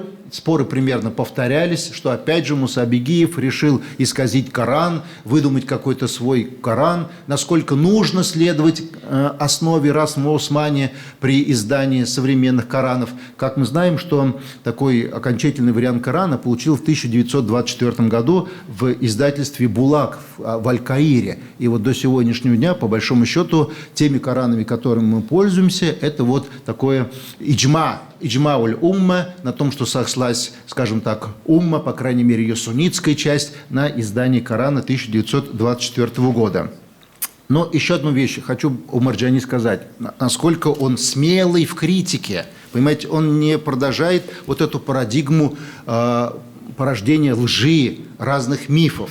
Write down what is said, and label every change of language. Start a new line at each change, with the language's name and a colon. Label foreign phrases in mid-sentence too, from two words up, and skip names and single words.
Russian: Споры примерно повторялись, что опять же Муса Бегиев решил исказить Коран, выдумать какой-то свой Коран, насколько нужно следовать основе
Arabic: رسم عثماني
Russian: при издании современных Коранов. Как мы знаем, что такой окончательный вариант Корана получил в 1924 году в издательстве «Булак» в Аль-Каире. И вот до сегодняшнего дня, по большому счету, теми Коранами, которыми мы пользуемся, это вот такое
Arabic: إجماع الأمة,
Russian: на том, что сослась, скажем так, умма, по крайней мере, ее суннитская часть, на издание Корана 1924 года. Но еще одну вещь хочу у Марджани сказать, насколько он смелый в критике. Понимаете, он не продолжает вот эту парадигму порождения лжи, разных мифов.